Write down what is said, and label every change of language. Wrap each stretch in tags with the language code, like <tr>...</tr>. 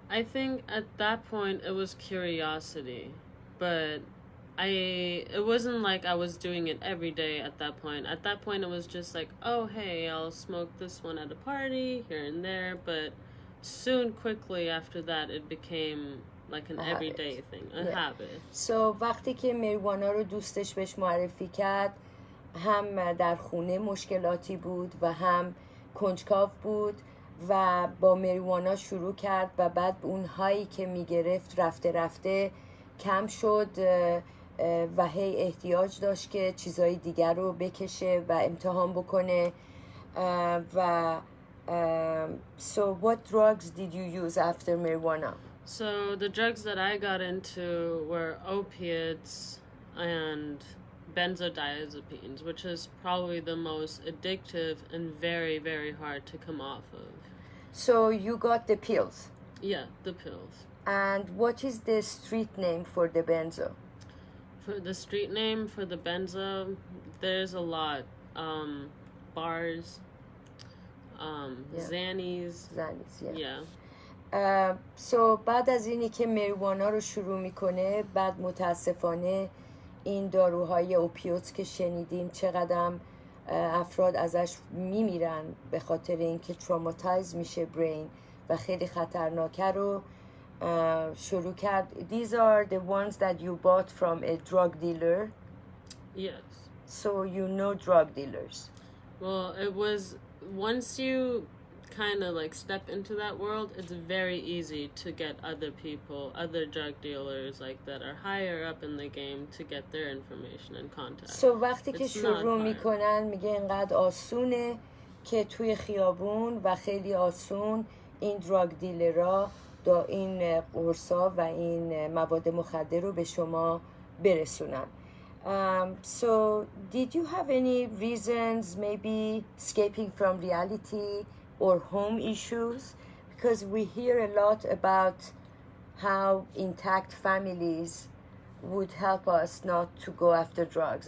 <en>I think at that point it was curiosity, but it wasn't like I was doing it every day at that point. At that point it was just like, oh hey, I'll smoke this one at a party here and there, but quickly after that it became like an everyday thing, a habit. So</en> <fa>وقتی که مریوانا رو دوستش بهش معرفی کرد، هم در خونه مشکلاتی بود و هم کنجکاو بود و با مریوانا شروع کرد و بعد اون هایی که میگرفت رفته رفته کم شد و هی احتیاج داشت که چیزهای دیگر رو بکشه و امتحان بکنه و</fa> <en>so what drugs did you use after marijuana? So the drugs that I got into were opiates and benzodiazepines, which is probably the most addictive and very, very hard to come off of. So you got the pills. Yeah, the pills. And what is the street name for the benzo? For the street name for the benzo, there's a lot. Bars, Xannies. Xannies, Yeah. So</en> <fa>بعد از اینی که مریوانا رو شروع میکنه، بعد متاسفانه این داروهای اوپیوت که شنیدیم چقدر افراد ازش میمیرن به خاطر اینکه تروماتایز میشه برین و خیلی خطرناکه رو شروع کرد.</fa> <en>These are the ones that you bought from a drug dealer. Yes. So you know drug dealers. Well, it was, once you kind of like step into that world, it's very easy to get other people, other drug dealers like that are higher up in the game to get their information and contact. So</en> <fa>وقتی که شروع میکنن میگه اینقدر آسونه که توی خیابون و خیلی آسون این دراگ دیلرها دا این قرصا و این مواد مخدر رو به شما برسونن.</fa> <en>So did you have any reasons maybe escaping from reality or home issues? Because we hear a lot about how intact families would help us not to go after drugs.</en>